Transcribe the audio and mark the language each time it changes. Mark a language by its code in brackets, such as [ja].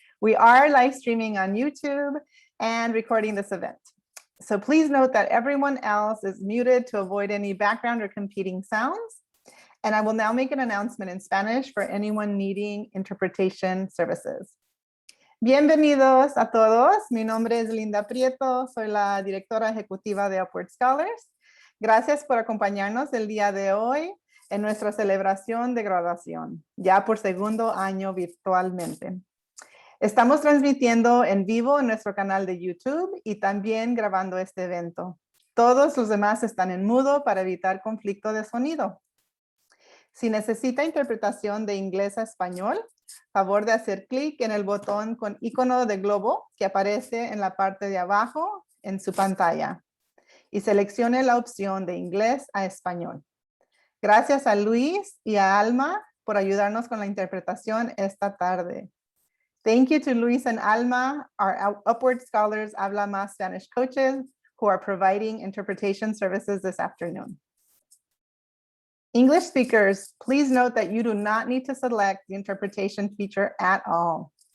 [en] We are live streaming on YouTube and recording this event. So please note that everyone else is muted to avoid any background or competing sounds. And I will now make an announcement in Spanish for anyone needing interpretation services. [es] Bienvenidos a todos. Mi nombre es Linda Prieto. Soy la directora ejecutiva de Upward Scholars. Gracias por acompañarnos el día de hoy en nuestra celebración de graduación, ya por segundo año virtualmente. Estamos transmitiendo en vivo en nuestro canal de YouTube y también grabando este evento. Todos los demás están en mudo para evitar conflicto de sonido. Si necesita interpretación de inglés a español, favor de hacer clic en el botón con icono de globo que aparece en la parte de abajo en su pantalla y seleccione la opción de inglés a español. Gracias a Luis y a Alma por ayudarnos con la interpretación esta tarde. [en] Thank you to Luis and Alma, our Upward Scholars Habla Más Spanish coaches who are providing interpretation services this afternoon. English speakers, please note that you do not need to select the interpretation feature at all.